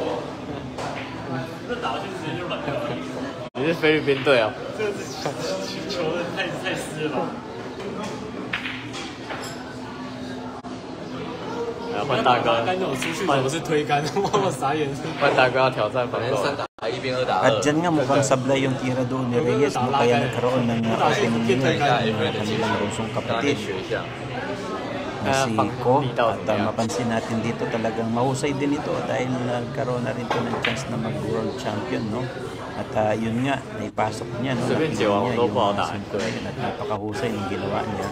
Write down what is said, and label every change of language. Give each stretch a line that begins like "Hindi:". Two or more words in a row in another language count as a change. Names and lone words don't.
Chinese: 这打去直接就软掉了。你是菲律宾队啊？这个是球的太湿了吧？来换大哥。刚有出去怎么是推杆？我傻眼。换大哥要挑战防守。一边2打2。
Filipino: At dyan nga mukhang sablay yung tira doon ni Reyes, no, kaya nagkaroon ng opening nila ng kanilang bunsong kapatid na si Ko. At mapansin natin dito talagang mahusay din ito dahil nagkaroon na rin ito ng chance na mag-
English: world champion,
Filipino: no. At yun nga, naipasok niya, no, nakita niya yung yun, at napakahusay ng ginawa niya.